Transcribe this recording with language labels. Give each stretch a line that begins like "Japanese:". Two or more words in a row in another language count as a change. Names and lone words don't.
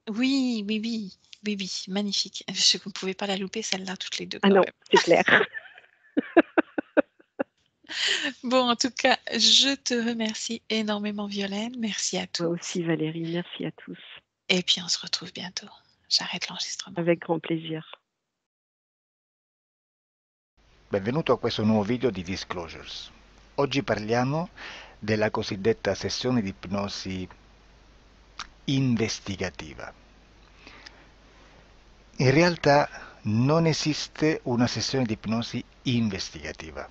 French: Oui, oui, oui, oui, oui, magnifique. Je ne pouvais pas la louper celle-là toutes les 2 Ah quand non, même. c'est clair. Bon, en tout cas, je te remercie énormément Violaine, merci à Moi tous aussi Valérie, merci à tous. et puis on se retrouve bientôt. J'arrête l'enregistrement. Avec grand plaisir.
Italian: Benvenuto a questo nuovo video di Disclosures. Oggi parliamo della cosiddetta sessione di ipnosi investigativa. In realtà non esiste una sessione di ipnosi investigativa.